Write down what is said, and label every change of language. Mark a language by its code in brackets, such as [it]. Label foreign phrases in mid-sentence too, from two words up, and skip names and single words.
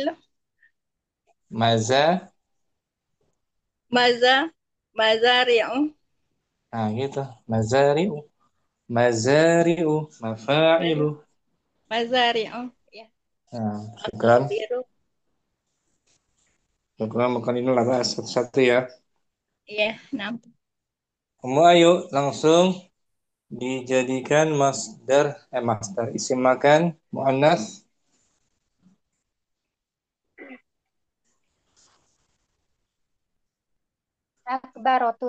[id] maza, Maza. Mazari'u. nah gitu, [ar] مزارع، مزارع، مفاعل. [id] Mazari'u. Ya. Nah, syukran. Akabiru. Syukran, bukan ini lah bahas satu-satu ya. Ya, enam. Kamu ayo langsung dijadikan [ar] مصدر اسم مكان مؤنث. [id] Akbarotun.